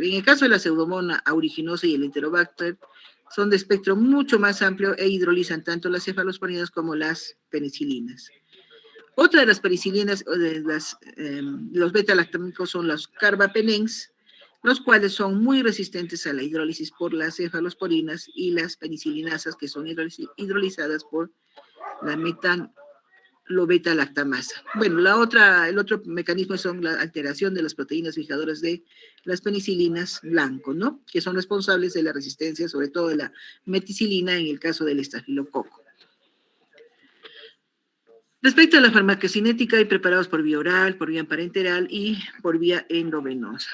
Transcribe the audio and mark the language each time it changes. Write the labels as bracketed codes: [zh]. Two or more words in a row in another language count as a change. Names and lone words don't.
[es] En el caso de la Pseudomonas aeruginosa y el Enterobacter, son de espectro mucho más amplio e hidrolizan tanto las cefalosporinas como las penicilinas. Otra de las penicilinas, los beta-lactámicos son los carbapenens, los cuales son muy resistentes a la hidrólisis por las cefalosporinas y las penicilinasas, que son hidrolizadas por la metalobeta-lactamasa. Bueno, el otro mecanismo son la alteración de las proteínas fijadoras de las penicilinas blanco, ¿no? Que son responsables de la resistencia, sobre todo de la meticilina en el caso del estafilococo. Respecto a la farmacocinética, hay preparados por vía oral, por vía parenteral y por vía endovenosa.